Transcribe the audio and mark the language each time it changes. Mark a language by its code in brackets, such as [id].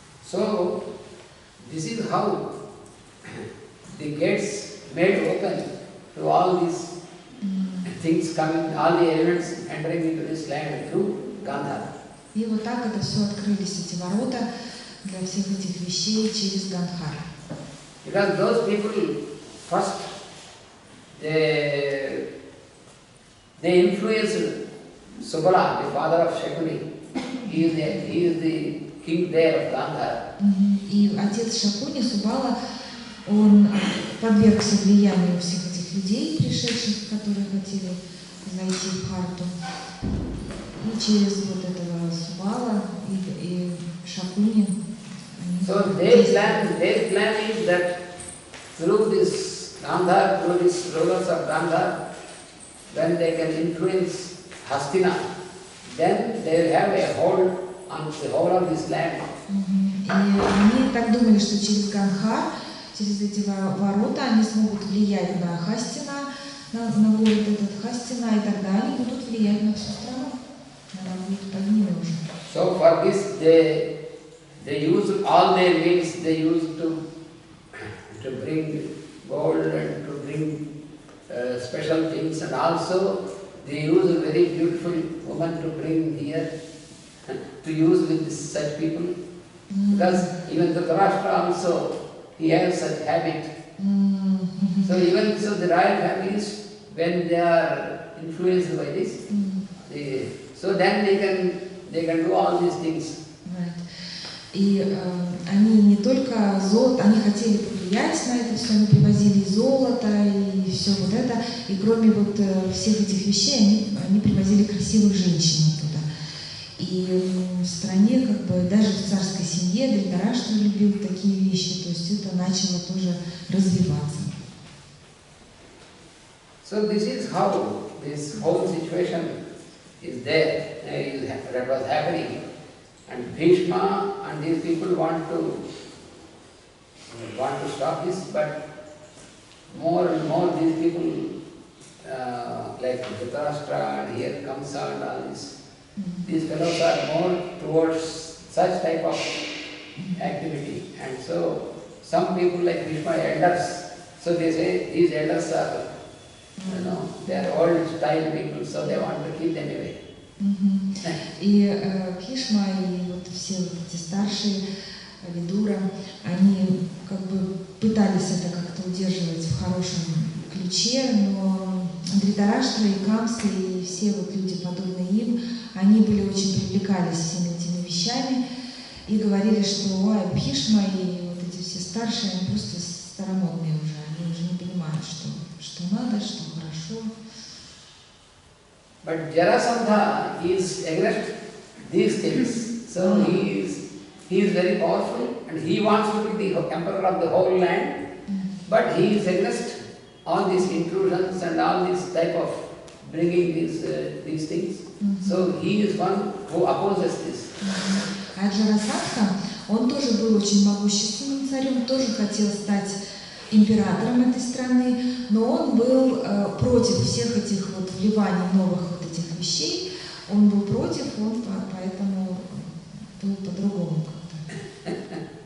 [en] So, this is how the gates made open to all these things coming, all the elements entering into this land through Gandhara. [ru] И вот так это все открылись, эти ворота для всех этих вещей через Гандхар. [en] Because those people first they influenced Subala, the father of Shakuni. He is the king there of Gandhara. [ru] И отец Шакуни, Субала, он подвергся влиянию всех этих людей, пришедших, которые хотели зайти в Бхарату. И через вот этого Субала и Шакуни. [en] So their plan is that through this Gandhar, through these rulers of Gandhar, when they can influence Hastina, then they will have a hold on the whole of this land. [ru] И они так думали, что через Гандхар, через эти ворота они смогут влиять на Хастина, на город этот Хастина, и тогда они будут влиять на всю страну. Она будет под ними уже. [en] So for this they they used all their means, they used to bring gold and to bring special things, and also they use a very beautiful woman to bring here to use with such people. Because even the Dhritarashtra also, he has such habit. So even so the royal families, when they are influenced by this, so then they can do all these things. Right. [ru] И они не только золото, они хотели повлиять на это все, они привозили и золото, и все вот это, и кроме вот всех этих вещей, они привозили красивых женщин оттуда. И в стране, как бы, даже в царской семье Dhritarashtra любил такие вещи, то есть это начало тоже развиваться. [en] So this is how this whole situation is there, that was happening. And Bhishma and these people want to stop this, but more and more these people, like Dhritarashtra and here Kamsa and all this, these fellows are more towards such type of activity. And so some people like Bhishma elders, so they say these elders are, they are old style people, so they want to keep them away. [ru] И Бхишма и вот все вот эти старшие Видура, они как бы пытались это как-то удерживать в хорошем ключе, но Dhritarashtra и Камса и все вот люди, подобные им, они были очень привлекались всеми этими вещами и говорили, что ой, Бхишма и вот эти все старшие, они просто старомодные уже, они уже не понимают, что надо, что хорошо. [en] But Jarasandha is against these things. So he is very powerful and he wants to be the emperor of the whole land. But he is against all these intrusions and all this type of bringing these things. So he is one who opposes this. [ru] А Джарасандха, он тоже был очень могущественным царем, тоже хотел стать императором этой страны, но он был против всех этих вот вливаний новых вот этих вещей, он был против, он поэтому был по-другому как-то.